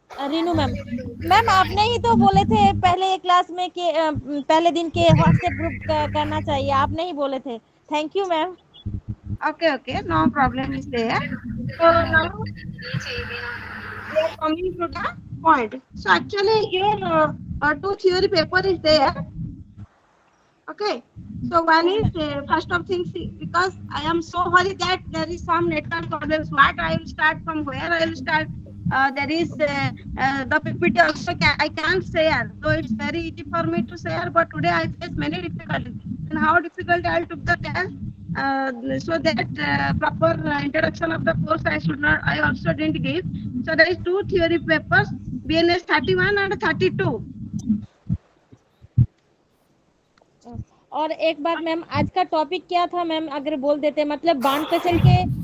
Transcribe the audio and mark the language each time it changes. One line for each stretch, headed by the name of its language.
Hindi: Renu ma'am ma'am आपने ही तो बोले थे पहले क्लास में कि पहले दिन के व्हाट्सएप ग्रुप करना चाहिए आपने ही बोले थे।
English: Thank you ma'am. Okay, okay, no problem is there. So now we are coming to the point. So actually your two theory paper is there. Okay. So one is first of things, because I am so worried that there is some network problems. What I will start from where I will start. There is the PPT also I can't share. So it's very easy for me to share. But today I face many difficulties. And how difficult I took the test. So that proper introduction of the course I should not. I also didn't give. So there is two theory papers, BNS 31 and 32.
Hindi: और एक बात ma'am आज का topic क्या था ma'am अगर बोल देते मतलब बांध पेशेंट के